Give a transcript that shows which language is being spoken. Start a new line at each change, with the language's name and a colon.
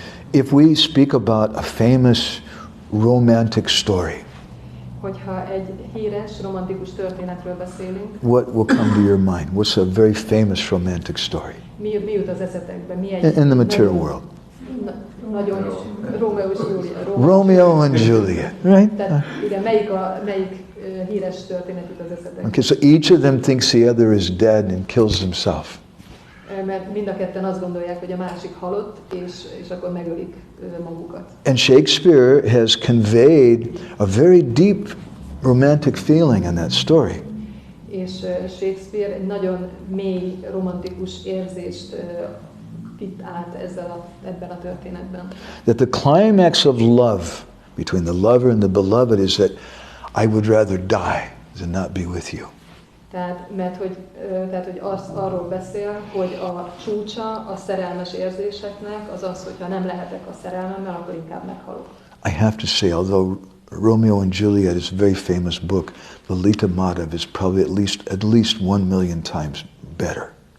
English: If we speak about a famous romantic story,
Hungarian: hogyha egy híres romantikus történetről beszélünk,
English: what will come to your mind? What's a very famous romantic story?
Hungarian: Mi jut az eszetekbe? Mi egy
English: In the material world.
Hungarian: Nagyon Rómeó és Júlia.
English: Romeo and Juliet, right?
Hungarian: Tehát, igen, melyik híres történet jut az eszetekbe?
English: Okay, so each of them thinks the other is dead and kills himself.
Hungarian: Mert mind a ketten azt gondolják, hogy a másik halott, és akkor megölik magukat.
English: And Shakespeare has conveyed a very deep romantic feeling in that story.
Hungarian: És Shakespeare egy nagyon mély romantikus érzést vitt át ebben a történetben.
English: That the climax of love between the lover and the beloved is that I would rather die than not be with you.
Hungarian: Tehát, hogy arról beszél, hogy a csúcsa a szerelmes érzéseknek az az, hogyha nem lehetek a szerelmemmel, akkor inkább meghalok.
English: I have to say, although Romeo and Juliet is a very famous book, Lalita Madhava is probably at least 1 million times better.